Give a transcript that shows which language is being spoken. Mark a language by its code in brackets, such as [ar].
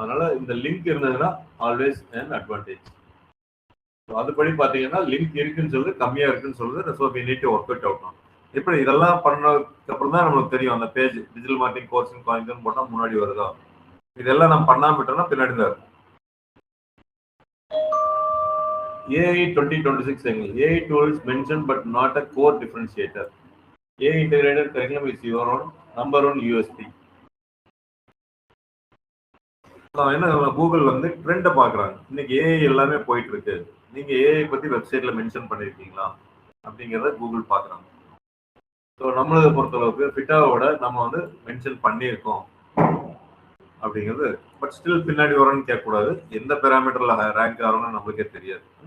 [ta] அதனால இந்த லிங்க் இருந்ததுன்னா ஆல்வேஸ் an அட்வான்டேஜ். அதுபடி பார்த்தீங்கன்னா லிங்க் இருக்குன்னு சொல்லுது, கம்மியா இருக்குன்னு சொல்லுது. So [en] we need to work it out. [ta] எப்படி இதெல்லாம் பண்ணதுக்கு அப்புறம் தான் நம்மளுக்கு தெரியும் அந்த page digital marketing course coins போட்டா முன்னாடி வருதா. இதெல்லாம் நம்ம பண்ணாம விட்டோம்னா பின்னாடி தான் இருக்கும். [en] AI 2026 AI tools mentioned but not a core differentiator. AI integrated curriculum is your own number one USP. [ta] என்ன கூகுள் வந்து ட்ரெண்டை பாக்குறாங்க. இன்னைக்கு ஏஐ எல்லாமே போயிட்டு இருக்கு, நீங்க ஏஐ பத்தி வெப்சைட்ல மென்ஷன் பண்ணிருக்கீங்களா அப்படிங்கிறத கூகுள் பாக்குறாங்க. ஸோ நம்மளதை பொறுத்தளவுக்கு ஃபிட்டாவோட நம்ம வந்து மென்ஷன் பண்ணியிருக்கோம் அப்படிங்கிறது. பட் ஸ்டில் பின்னாடி வரணும்னு கேட்கக்கூடாது. எந்த பேராமீட்டர்ல ரேங்க் ஆகணும்னு நம்மளுக்கே தெரியாது.